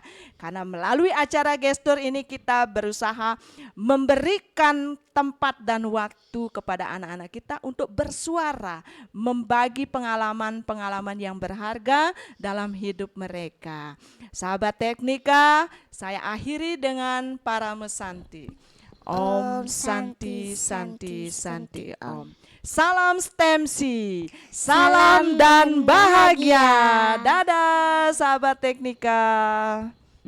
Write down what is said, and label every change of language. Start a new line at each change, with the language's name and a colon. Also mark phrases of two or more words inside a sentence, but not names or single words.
Indonesian: Karena melalui acara gestur ini kita berusaha memberikan tempat dan waktu kepada anak-anak kita untuk bersuara, membagi pengalaman-pengalaman yang berharga dalam hidup mereka. Sahabat Teknika, saya akhiri dengan para mesanti.
Sanskrit: Om Santi Santi Santi Om.
Indonesian: Salam STEMSI, salam dan bahagia. Dadah sahabat Teknika.